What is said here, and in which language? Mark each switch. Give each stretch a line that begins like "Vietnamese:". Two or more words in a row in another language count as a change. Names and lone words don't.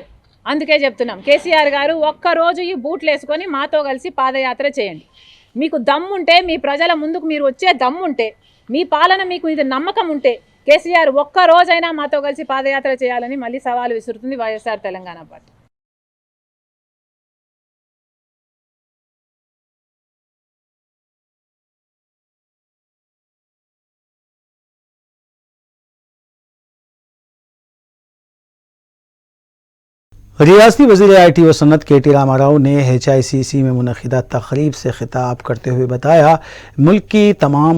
Telugu: అందుకే చెప్తున్నాం, కేసీఆర్ గారు ఒక్కరోజు ఈ బూట్లు వేసుకొని మాతో కలిసి పాదయాత్ర చేయండి। మీకు దమ్ముంటే, మీ ప్రజల ముందుకు మీరు వచ్చే దమ్ముంటే, మీ పాలన మీకు ఇది నమ్మకం ఉంటే కేసీఆర్ ఒక్క రోజైనా మాతో కలిసి పాదయాత్ర చేయాలని మళ్ళీ సవాలు విసురుతుంది వైఎస్ఆర్ తెలంగాణ పార్టీ।
Urdu: ریاستی وزیر آئی ٹی و صنعت کے ٹی راما نے ایچ آئی سی سی میں منعقدہ تقریب سے خطاب کرتے ہوئے بتایا ملک کی تمام